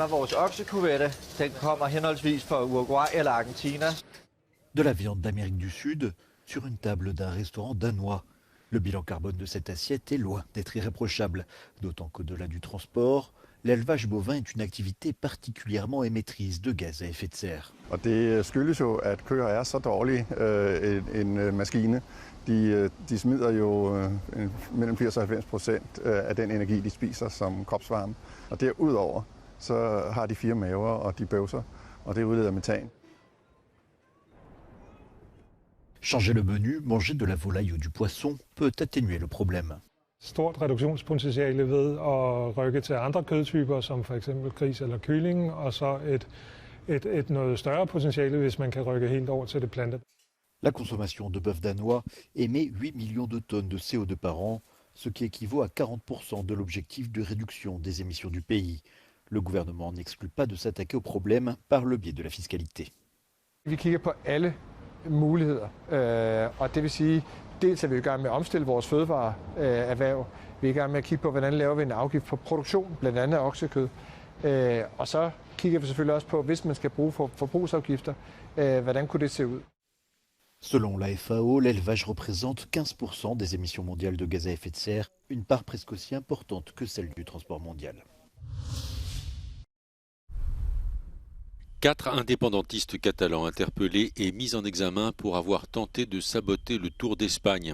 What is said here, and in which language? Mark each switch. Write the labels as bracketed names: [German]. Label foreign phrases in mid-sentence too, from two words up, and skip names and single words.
[French] De la viande d'Amérique du Sud sur une table d'un restaurant danois. Le bilan carbone de cette assiette est loin d'être irréprochable, d'autant qu'au-delà du transport, l'élevage bovin est une activité particulièrement émettrice de gaz à effet de serre. [Danish] Og det skyldes jo, at køer er så dårlig en maskine. De smider jo mellem 80 og 90% af den energi, de spiser som kropsvarme. Og derudover så har de 4 maver, og de bøvser, og det udleder metan. [French] Changer le menu, manger de la volaille ou du poisson peut atténuer le problème. [Danish] Stort reduktionspotentiale ved at rykke til andre kødtyper, som for eksempel gris eller kylling, og så et noget større potentiale, hvis man kan rykke helt over til det plante. [French] La consommation de bœuf danois émet 8 millions de tonnes de CO2 par an, ce qui équivaut à 40% de l'objectif de réduction des émissions du pays. Le gouvernement n'exclut pas de s'attaquer au problème par le biais de la fiscalité. [Danish] Vi kigger på alle muligheder, og det vil sige, dels er vi i gang med at omstille vores fødevareerhverv. Vi er i gang med at kigge på, hvordan laver vi en afgift på produktion, blandt andet af oksekød. Og så kigger vi selvfølgelig også på, hvis man skal bruge forbrugsafgifter, hvordan kunne det se ud? [French] Selon la FAO, l'élevage représente 15% des émissions mondiales de gaz à effet de serre, une part presque aussi importante que celle du transport mondial. 4 indépendantistes catalans interpellés et mis en examen pour avoir tenté de saboter le Tour d'Espagne.